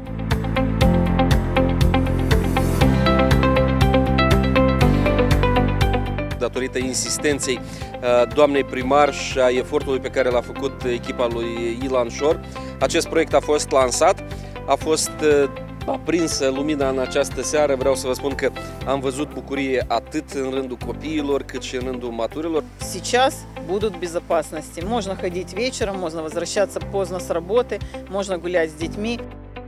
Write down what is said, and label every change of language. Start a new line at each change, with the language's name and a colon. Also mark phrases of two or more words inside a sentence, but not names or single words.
Romanian: Datorită insistenței doamnei primar și a efortului pe care l-a făcut echipa lui Ilan Șor, acest proiect a fost lansat, a fost aprinsă lumina în această seară. Vreau să vă spun că am văzut bucurie atât în rândul copiilor, cât și în rândul maturilor.
Russian: Сейчас будут в безопасности. Можно ходить вечером, можно возвращаться поздно с работы, можно гулять с детьми.